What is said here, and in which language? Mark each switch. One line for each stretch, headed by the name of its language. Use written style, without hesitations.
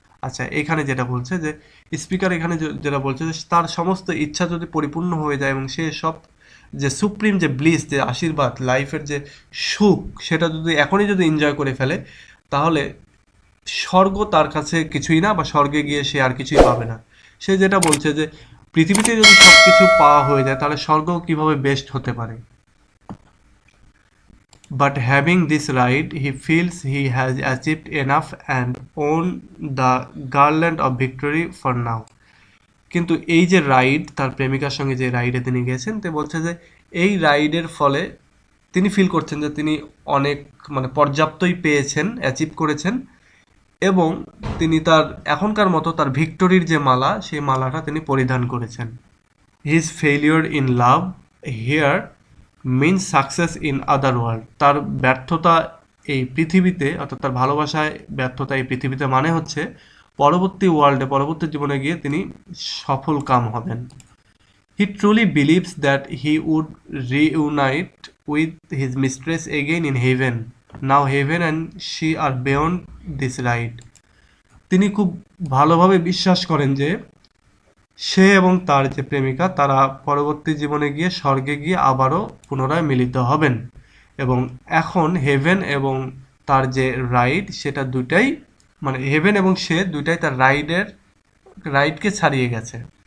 Bangla: আচ্ছা, এখানে যেটা বলছে যে স্পিকার এখানে যেটা বলছে যে তার সমস্ত ইচ্ছা যদি পরিপূর্ণ হয়ে যায় এবং সে সব যে সুপ্রিম যে ব্লিস, যে আশীর্বাদ, লাইফের যে সুখ, সেটা যদি এখনই যদি এনজয় করে ফেলে, তাহলে স্বর্গ তার কাছে কিছুই না, বা স্বর্গে গিয়ে সে আর কিছুই পাবে না। সে যেটা বলছে যে পৃথিবীতে যদি সব কিছু পাওয়া হয়ে যায়, তাহলে স্বর্গ কিভাবে বেস্ট হতে পারে।
English: But having this right, he feels he has achieved enough and won the garland of victory for now.
Bangla: কিন্তু এই যে রাইড, তার প্রেমিকার সঙ্গে যে রাইডে তিনি গেছেন, তো বলছে যে এই রাইডের ফলে তিনি ফিল করছেন যে তিনি অনেক মানে পর্যাপ্তই পেয়েছেন, অ্যাচিভ করেছেন, এবং তিনি তার এখনকার মতো তার ভিক্টোরির যে মালা, সেই মালাটা তিনি পরিধান করেছেন।
English: His failure in love here means success in other world.
Bangla: তার ব্যর্থতা এই পৃথিবীতে, অর্থাৎ তার ভালোবাসায় ব্যর্থতা এই পৃথিবীতে মানে হচ্ছে পরবর্তী ওয়ার্ল্ডে, পরবর্তী জীবনে গিয়ে তিনি সফল কাম হবেন।
English: He truly believes that he would reunite with his mistress again in heaven. Now heaven and she are beyond this ride.
Bangla: তিনি খুব ভালোভাবে বিশ্বাস করেন যে সে এবং তার যে প্রেমিকা তারা পরবর্তী জীবনে গিয়ে স্বর্গে গিয়ে আবারও পুনরায় মিলিত হবেন, এবং এখন হেভেন এবং তার যে রাইড, সেটা দুটাই মানে হেভেন এবং সে দুটাই তার রাইডকে ছাড়িয়ে গেছে।